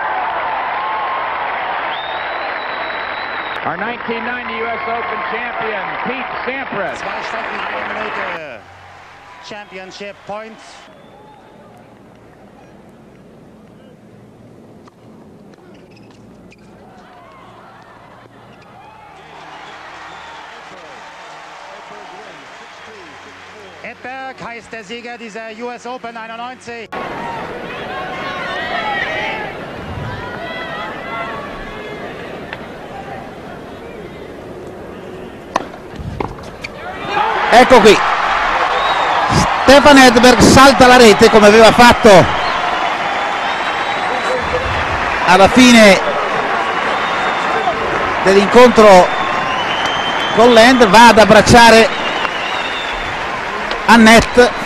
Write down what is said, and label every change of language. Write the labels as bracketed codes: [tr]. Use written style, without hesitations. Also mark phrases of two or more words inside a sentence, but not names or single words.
[en] Our 1990 U.S. Open champion, Pete Sampras. 2 minuten championship points. [de] Edberg heißt der Sieger dieser US Open 91. [it] Ecco qui, Stefan Edberg salta la rete come aveva fatto alla fine dell'incontro con Land, va ad abbracciare Annette.